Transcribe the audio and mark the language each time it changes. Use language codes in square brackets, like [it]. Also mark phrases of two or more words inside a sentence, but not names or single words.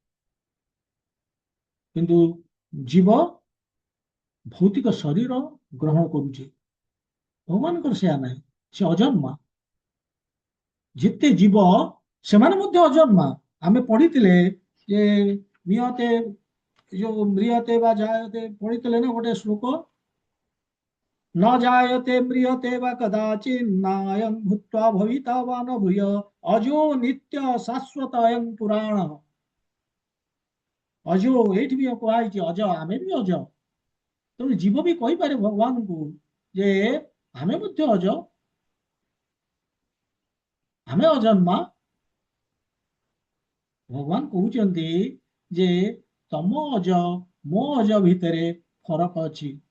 [or] କିନ୍ତୁ ଜୀବ ଭୌତିକ ଶରୀର ଗ୍ରହଣ କରୁଛି, ଭଗବାନଙ୍କର ସେୟା ନାହିଁ, ସେ ଅଜନ୍ମା। ଯେତେ ଜୀବ ସେମାନେ ମଧ୍ୟ ଅଜନ୍ମା। ଆମେ ପଢିଥିଲେ ଯେ ନିୟତେ ଯୋଉ [sa] ମ୍ରିୟତେ ବା ଜାୟତେ [or] ପଢିଥିଲେ ନା ଗୋଟେ ଶ୍ଲୋକ, [sa] न जायते म्रियते वा कदाचित् नायं भूत्वा भविता वा न भूय अजो नित्य शाश्वत अयं पुराण। [or] ଅଜो ଏଇଠି ବି କୁହାଯାଇଛି, ଅଜ, ଆମେ ବି ଅଜ। ତେଣୁ ଜୀବ ବି କହିପାରେ ଭଗବାନଙ୍କୁ ଯେ ଆମେ ମଧ୍ୟ ଅଜ, ଆମେ ଅଜନ୍ମା। ଭଗବାନ କହୁଛନ୍ତି ଯେ ତମ ଅଜ ମୋ ଅଜ ଭିତରେ ଫରକ ଅଛି।